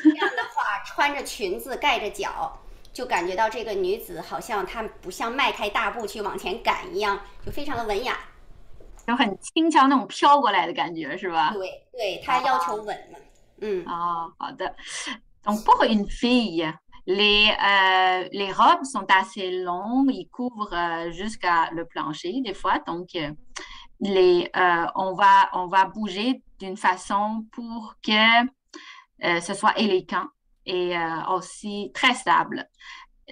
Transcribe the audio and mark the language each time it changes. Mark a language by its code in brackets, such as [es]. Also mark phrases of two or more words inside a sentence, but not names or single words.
[zh] 这样的话，穿着裙子盖着脚，就感觉到这个女子好像她不像迈开大步去往前赶一样，就非常的文雅，就很轻巧那种飘过来的感觉，是吧？对对，她要求稳嘛。好的。 [fr] Donc pour une fille, les robes sont assez longues, ils couvrent jusqu'à le plancher des fois, donc on va bouger d'une façon pour que ce soit élégant et aussi très stable.